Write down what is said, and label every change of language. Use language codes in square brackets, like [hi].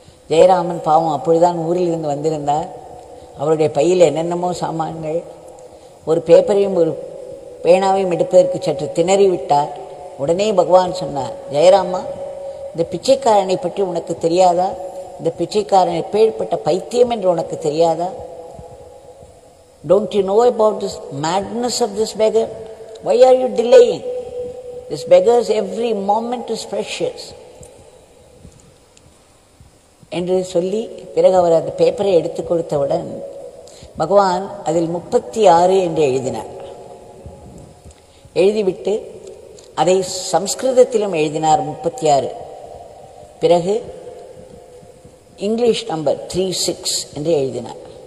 [ta] ஜெயராமன் பாவம் அப்பொழுதுதான் ஊரில் இருந்து வந்திருந்தார். அவருடைய பையில் என்னென்னமோ சாமான்கள், ஒரு பேப்பரையும் ஒரு பேனாவையும் எடுப்பதற்கு சற்று திணறி விட்டார். உடனே பகவான் சொன்னார், ஜெயராமா, இந்த பிச்சைக்காரனை பற்றி உனக்கு தெரியாதா? இந்த பிச்சைக்காரன் எப்பேற்பட்ட பைத்தியம் என்று உனக்கு தெரியாதா? [en] Don't you know about this madness of this beggar? Why are you delaying? This beggar's every moment is precious. [ta] என்று சொல்லி பிறகு அவர் அந்த பேப்பரை எடுத்து கொடுத்தவுடன் பகவான் அதில் 36 என்று எழுதினார். எழுதிவிட்டு அதை சம்ஸ்கிருதத்திலும் எழுதினார் 36. பிறகு இங்கிலீஷ் நம்பர் 36 என்று எழுதினார்.